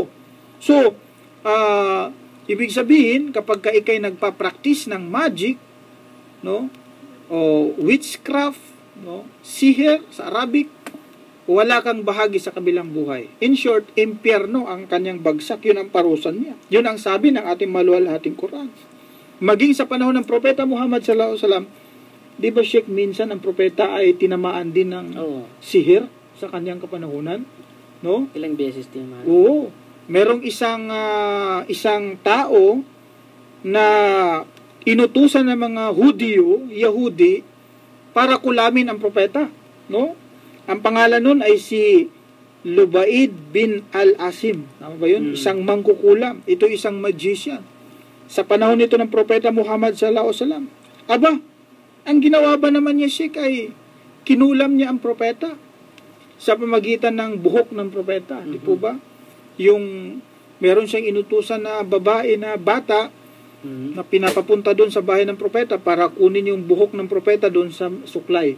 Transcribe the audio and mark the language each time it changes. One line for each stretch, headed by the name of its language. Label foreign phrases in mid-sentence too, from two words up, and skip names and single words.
Filipino: So, ibig sabihin, kapag ka ikay nagpa-practice ng magic, no? O witchcraft, no? Sihir sa Arabic, wala kang bahagi sa kabilang buhay.
English: In short,
Filipino: impyerno ang kanyang bagsak. Yun ang parusan niya. Yun ang sabi ng ating maluwalhating Quran. Maging sa panahon ng Propeta Muhammad
Arabic: sallallahu alaihi wasallam,
Filipino: di ba Sheikh, minsan ang propeta ay tinamaan din ng sihir sa kanyang kapanahunan? No? Ilang beses tinamaan? Oo. Merong isang tao na inutusan ng mga Yahudi, para kulamin ang propeta. No? Ang pangalan nun ay si Lubaid bin Al-Asim. Tama ba yun? Isang mangkukulam. Ito isang magician. Sa panahon nito ng Propeta Muhammad
Arabic: sallallahu alaihi wasallam.
Filipino: Aba, ang ginawa ba naman niya, Sheikh, ay kinulam niya ang propeta sa pamagitan ng buhok ng propeta. Di po ba? Yung meron siyang inutusan na babae na bata na pinapapunta doon sa bahay ng propeta para kunin yung buhok ng propeta doon sa suklay.